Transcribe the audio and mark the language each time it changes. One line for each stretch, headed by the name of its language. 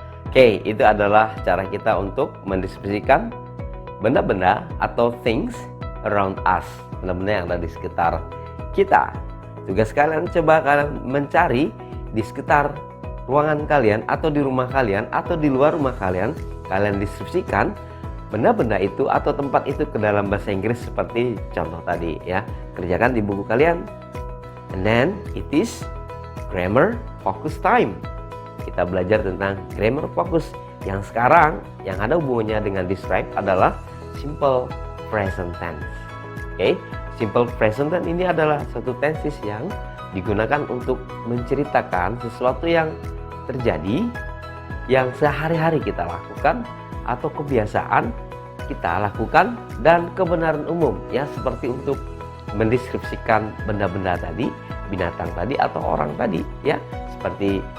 Indonesian: Oke, itu adalah cara kita untuk mendeskripsikan benda-benda atau
English: things around us,
Indonesian: benda-benda yang ada di sekitar kita. Tugas kalian, coba kalian mencari di sekitar ruangan kalian atau di rumah kalian atau di luar rumah kalian, kalian deskripsikan benda-benda itu atau tempat itu ke dalam bahasa Inggris seperti contoh tadi ya. Kerjakan di buku kalian.
English: And then it is grammar focus time.
Indonesian: Kita belajar tentang grammar focus yang sekarang yang ada hubungannya dengan describe adalah simple present tense. Oke, simple present tense ini adalah satu tenses yang digunakan untuk menceritakan sesuatu yang terjadi, yang sehari-hari kita lakukan atau kebiasaan kita lakukan dan kebenaran umum ya, seperti untuk mendeskripsikan benda-benda tadi, binatang tadi atau orang tadi ya, seperti